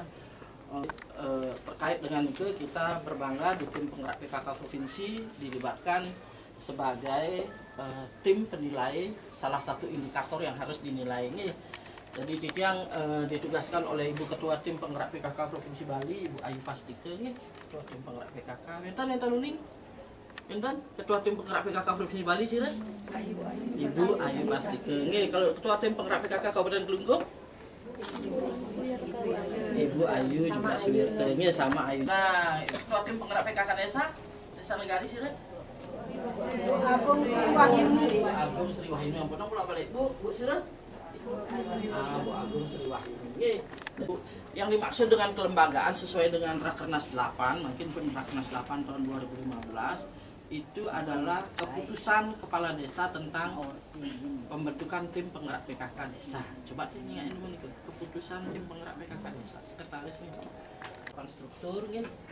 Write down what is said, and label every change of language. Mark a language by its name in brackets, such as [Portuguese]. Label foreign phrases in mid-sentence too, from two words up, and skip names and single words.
[Indonesian] Terkait dengan itu kita berbangga di tim penggerak PKK provinsi dilibatkan sebagai tim penilai salah satu indikator yang harus dinilai nih. Jadi itu yang ditugaskan oleh Ibu Ketua Tim Penggerak PKK Provinsi Bali, Ibu Ayu Pastike nih, Ketua Tim Penggerak PKK. [Balinese] Enten uning. [Indonesian] Enten Ketua Tim Penggerak PKK Provinsi Bali sih, Ibu Ayu Pastike. Nggih, kalau Ketua Tim Penggerak PKK Kabupaten Kelungkung? Ibu Ayu juga Suwirte. Nggih, sama Ayu. Nah, Ketua Tim Penggerak PKK Desa Negari sih, Agung Sri Wahyuni. Agung Sri Wahyuni. [Balinese] Ampun pula balik. [Indonesian] Bu Sira? Bu Agung Sri Wahyuni. Yang dimaksud dengan kelembagaan sesuai dengan Rakernas 8, mungkin pun Rakernas 8 tahun 2015, itu adalah keputusan kepala desa tentang pembentukan tim penggerak PKK desa. Coba tanyain dulu nih, keputusan tim penggerak PKK desa, sekretaris nih, konstruktur nih.